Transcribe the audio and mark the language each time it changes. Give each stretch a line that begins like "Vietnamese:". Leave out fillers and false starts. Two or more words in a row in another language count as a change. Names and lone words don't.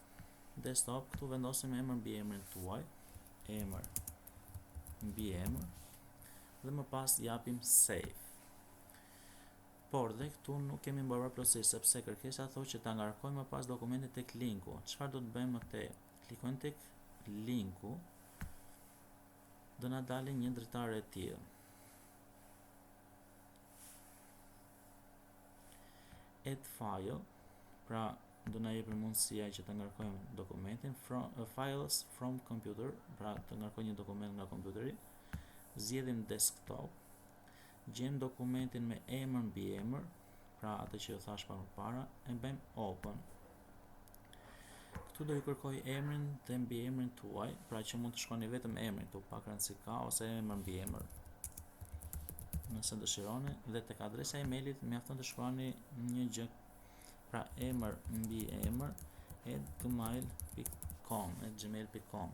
Albanian: Desktop, këtu vendosim emër mbi emrin tuaj, emër mbi emër, dhe më pas japim save. Por dhe këtu nuk kemi mbaruar plotësisht, sepse kërkesa thotë që ta ngarkojmë më pas dokumentin tek linku. Çfarë do të bëjmë më tej? Klikojmë tek linku, do na dalë një dritare e tillë.
English: Add file,
Albanian: pra do na jepë mundësia që të ngarkojmë dokumentin,
English: files from computer,
Albanian: pra të ngarkojmë një dokument nga kompjuteri. Zgjedhim desktop, gjejmë dokumentin me emër mbi emër, pra atë që ju thash më parë, e bëjmë open. Këtu do ju kërkoj emrin dhe mbi emrin tuaj, pra që mund të shkruani vetëm emrin këtu, pa rëndësi ka, ose emër mbi emër, nëse dëshironi, dhe tek adresa emailit mjafton të shkruani një gjë, pra emër mbi emër @gmail.com.